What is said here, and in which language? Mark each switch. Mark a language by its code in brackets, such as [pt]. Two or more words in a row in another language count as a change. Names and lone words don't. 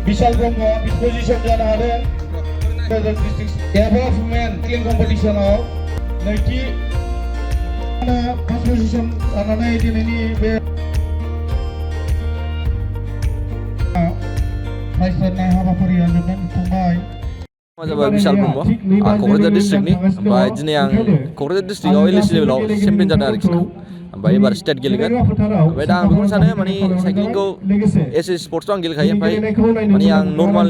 [brx] Vishal Brahma position जानो हादों [en] district above men cycling competition [brx] आव नैथि [en] first position [brx] जानानै दिनैनि बे प्राइज राननाय हाबाफारिया जोबनानै थांबाय। जाबाय बिशाल ब्रह्म आं क'क्राझार डिस्ट्रिक्टनि ओमफ्राय दिनै आं क'क्राझार डिस्ट्रिक्टआव एलएसि लेभेलाव चेम्पियन जादों आरोखि ना ओमफ्राय एबार स्टेट गेलेगोन ओमफ्राय दा आं बेखौनो सानो माने साइक्लिंखौ [en] as a sports' [brx] आं गेलेखायो ओमफ्राय माने आं नर्माल